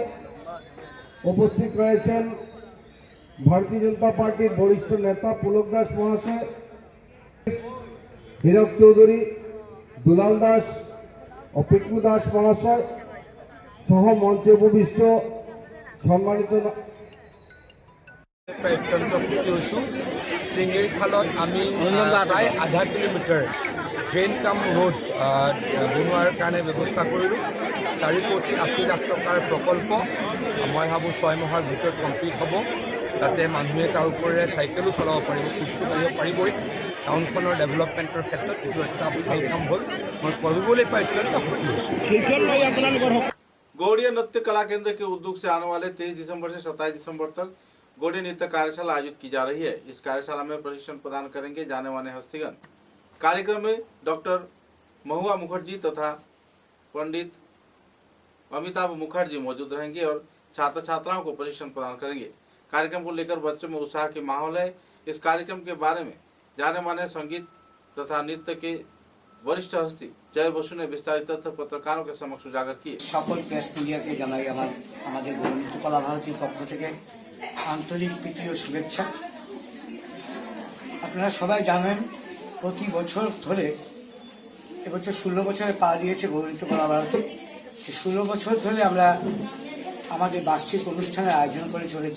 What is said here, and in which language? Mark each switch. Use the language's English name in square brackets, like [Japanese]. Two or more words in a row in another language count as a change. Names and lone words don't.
[Bangla] উপস্থিত রয়েছেন ভারতীয় জনতা পার্টির বরিষ্ঠ নেতা পুলক দাস মহাশয়, হীরক চৌধুরী, দুলাল দাস ও পিকু দাস মহাশয় সহ মঞ্চে উপবিষ্ট সম্মানিত [Assamese] অত্যন্ত সুখী হৈছোঁ। শৃংগেৰী খালত আমি প্ৰায় আধা কিলোমিটাৰ ড্ৰেইন কাম ৰোড বনোৱাৰ কাৰণে ব্যৱস্থা কৰিলোঁ। 4 কোটি 80 লাখ টকাৰ প্ৰকল্প মই ভাবোঁ 6 মাহৰ ভিতৰত কমপ্লিট হ'ব। তাতে মানুহে তাৰ ওপৰেৰে চাইকেলো চলাব পাৰিব, খোজটো কাঢ়িব পাৰিবই। টাউনখনৰ ডেভেলপমেণ্টৰ ক্ষেত্ৰত এইটো এটা ভাল কাম হ'ল। মই কৰিবলৈ পাই অত্যন্ত সুখী হৈছোঁ। [Hindi] गौड़िया नृत्य कला केंद्र के उद्योग से आने वाले 23 दिसंबर से 27 दिसंबर तक गौड़िया नृत्य कार्यशाला आयोजित की जा रही है। इस कार्यशाला में प्रशिक्षण प्रदान करेंगे जाने माने हस्तीगण। कार्यक्रम में डॉक्टर महुआ मुखर्जी तथा पंडित अमिताभ मुखर्जी मौजूद रहेंगे और छात्र छात्राओं को प्रशिक्षण प्रदान करेंगे। कार्यक्रम को लेकर बच्चों में उत्साह की माहौल है। इस कार्यक्रम के बारे में जाने माने संगीत तथा नृत्य के वरिष्ठ हस्ती जय बसु ने विस्तारित तथ्य पत्रकारों के समक्ष उजागर किए। [Bangla] সকল প্রেস মিডিয়াকে জানাই আমাদের গৌরীমিত্র কলা ভারতীর পক্ষ থেকে আন্তরিক প্রীতি ও শুভেচ্ছা। আপনারা সবাই জানেন প্রতি বছর ধরে এবছর 16 বছরে পা দিয়েছে গৌরীমিত্র কলা ভারতী। এই 16 বছর ধরে আমরা আমাদের বার্ষিক অনুষ্ঠানের আয়োজন করে চলেছি।